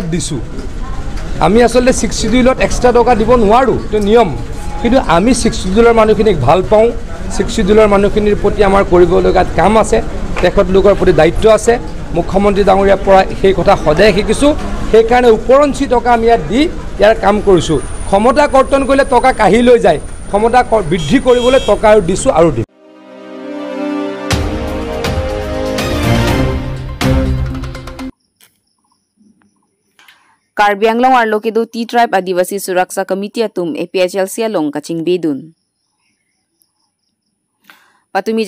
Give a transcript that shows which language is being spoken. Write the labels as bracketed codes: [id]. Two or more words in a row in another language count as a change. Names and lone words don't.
[as] দিছোঁ আমি আচলতে 6 শিডিউলত এক্সট্ৰা টকা দিব নোৱাৰোঁ এইটো নিয়ম কিন্তু আমি 6 শিডিউলৰ মানুহখিনিক ভাল পাওঁ 6 শিডিউলৰ মানুহখিনিৰ প্ৰতি আমাৰ কৰিবলগীয়া কাম আছে তেখেতলোকৰ প্ৰতি দায়িত্ব আছে মুখ্যমন্ত্ৰী ডাঙৰীয়াৰ পৰা সেই কথা সদায় শিকিছোঁ সেইকাৰণে ওপৰঞ্চি টকা আমি ইয়াত দি ইয়াৰ কাম কৰিছোঁ ক্ষমতা কৰ্তন কৰিলে টকা কাঢ়ি লৈ যায় ক্ষমতা বৃদ্ধি কৰিবলৈ টকা আৰু দিছোঁ আৰু দিম [mjw] Karbi Anglong arlo ke do T tribe Adivasi Suraksha Committee atum APHLC along kaching bedun patumi jakhong poni phai